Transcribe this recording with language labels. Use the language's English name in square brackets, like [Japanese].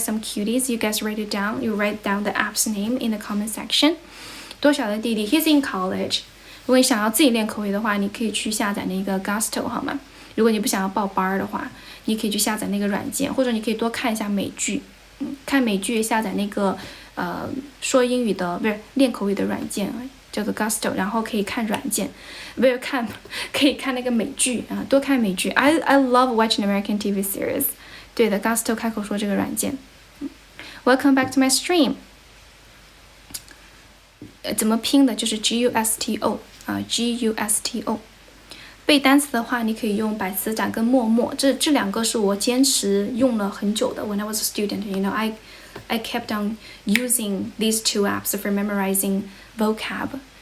[English] Some cuties. You guys write it down. You write down the app's name in the comment section. [Chinese] 多小的弟弟 ， [English] He's in college. [Chinese] 如果你想要自己练口语的话，你可以去下载那个 Gusto 好吗？如果你不想要报班的话，你可以去下载那个软件，或者你可以多看一下美剧。看美剧，下载那个说英语的不是练口语的软件，叫做 Gusto， 然后可以看软件，不是可以看那个美剧啊，多看美剧。 [English] I love watching American TV series。 [Chinese] 对的 ，Gusto 开口说这个软件。 [English] Welcome back to my stream。 [Chinese] 怎么拼的？就是 Gusto 啊 ，Gusto。背单词的话，你可以用百词斩跟默默，这两个是我坚持用了很久的。 [English] When I was a student, you know, I kept on using these two apps for memorizing vocab.